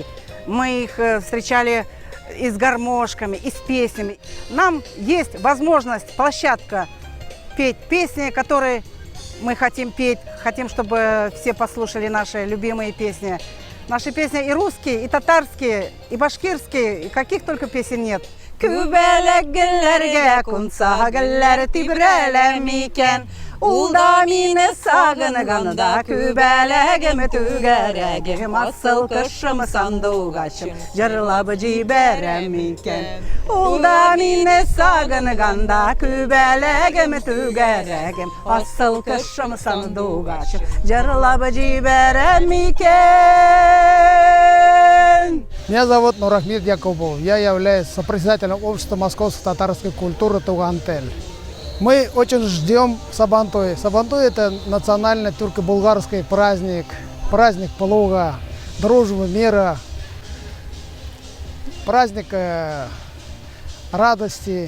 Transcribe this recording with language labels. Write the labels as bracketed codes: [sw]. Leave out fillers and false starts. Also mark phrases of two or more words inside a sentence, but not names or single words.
[ru] Мы их встречали и с гармошками, и с песнями. Нам есть возможность, площадка петь песни, которые мы хотим петь. Хотим, чтобы все послушали наши любимые песни. Наши песни и русские, и татарские, и башкирские, и каких только песен нет. [tt] Ул да мине сагынғанда күбәләгім түгәрәгім асыл кышым сандуғашым жырлап жибәрәм икән. Ул да мине сагынғанда күбәләгім түгәрәгім асыл кышым сандуғашым жырлап жибәрәм икән. [ru] Меня зовут Нурахмед Якубов. Я являюсь сопредседателем общества московской татарской культуры Тугантель. Мы очень ждем Сабантуй. Сабантуй – это национальный тюрко-булгарский праздник, праздник плуга, дружбы, мира, праздник радости.